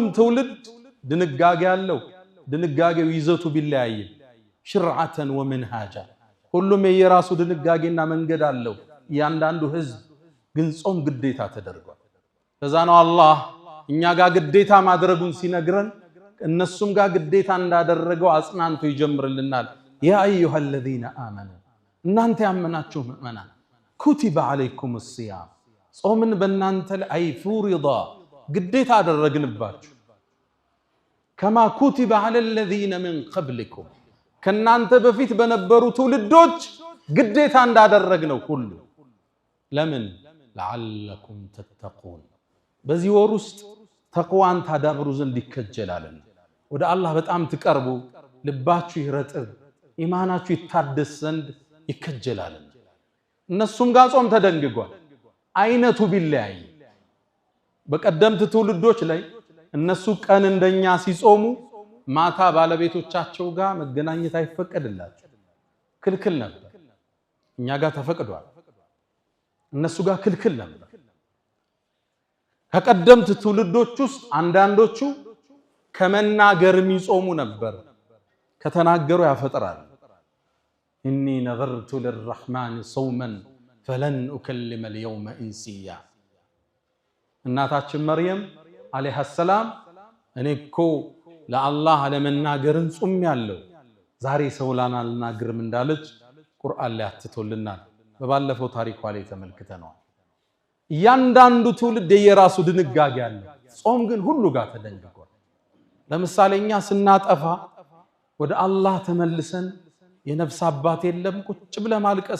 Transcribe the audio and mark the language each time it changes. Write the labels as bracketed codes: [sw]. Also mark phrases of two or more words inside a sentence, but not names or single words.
[am] ትውልድ ድንጋጌ አለው። ድንጋጌው ይዘቱ ቢለያይም [ar] شرعة ومنهاجا [am] ሁሉም የየራሱ ድንጋጌና መንገድ አለው። እያንዳንዱ ህዝብ ግን ጾም ግዴታ ተደርጓል። ከዛ ነው አላህ እኛ ጋር ግዴታ ማድረጉን ሲነግረን እነሱም ጋር ግዴታ እንዳደረገው አጽናንቶ ይጀምርልናል። [ar] يا أيها الذين آمنوا [am] እናንተ ያመናችሁ ምእመናን [ar] كتب عليكم الصيام [am] ጾምን በእናንተ ላይ ፍሪዳ ግዴታ አደረግንባችሁ [ar] كما كتب على الذين من قبلكم [am] ከናንተ በፊት በነበሩ ትውልዶች ግዴታ እንዳደረግነው ሁሉ ለምን [ar] لعلكم تتقون [am] በዚህ ወር ውስጥ ተቅዋን ታዳብሩ ዘንድ ይከጀላልና ወደ አላህ በጣም ትቀርቡ ልባችሁ ይረጥብ ኢማናችሁ ይታደስ ዘንድ ይከጀላልና እነሱም ጋር ጾም ተደንግጓል። አይነቱ ቢለያይ በቀደምት ትውልዶች ላይ እነሱ ቀን እንደኛ ሲጾሙ ማታ ባለቤቶቻቸው ጋር መገናኘት አይፈቀድላቸው ክልክል ነበር። እኛ ጋር ተፈቅዷል፣ እነሱ ጋር ክልክል ነበር። ከቀደምት ትውልዶች ውስጥ አንዳንዶቹ ከመናገር የሚጾሙ ነበር። ከተናገሩ ያፈጥራል። [ar] إني نذرت للرحمن صوما فلن أكلم اليوم إنسيا [am] እናታችን መርየም [ar] عليها السلام [am] እኔ እኮ ለአላህ ለመናገርን ጾም ያለው ዛሬ ሰው ላናልናገርም እንዳለች ቁርአን ላይ አትቶልናል። በባለፈው ታሪኳ ላይ ተመልክተናል። እያንዳንዱ ትውልድ የራሱ ድንጋጌ አለ። ጾም ግን ሁሉ ጋር ተደንግጓል። ለምሳሌ እኛ ስናጠፋ ወደ አላህ ተመልሰን የነፍስ አባት የለም ቁጭ ብለህ ማልቀስ